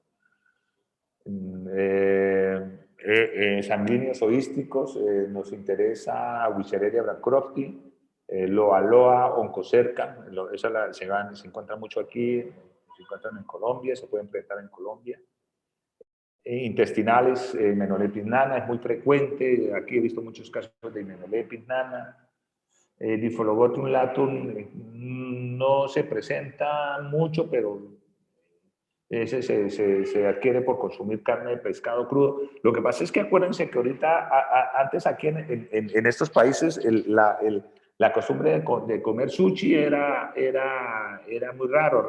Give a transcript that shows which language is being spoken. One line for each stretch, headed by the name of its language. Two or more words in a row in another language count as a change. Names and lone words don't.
Spanish: Sanguíneos oísticos, nos interesa Wisteria bancrofti, Loa oncocerca, se encuentra mucho aquí, se encuentran en Colombia, se pueden presentar en Colombia. Intestinales, Hymenolepis nana es muy frecuente, aquí he visto muchos casos de Hymenolepis nana. Diphyllobothrium latum no se presenta mucho, pero ese se adquiere por consumir carne de pescado crudo. Lo que pasa es que acuérdense que ahorita, antes aquí en estos países, la costumbre de comer sushi era muy raro.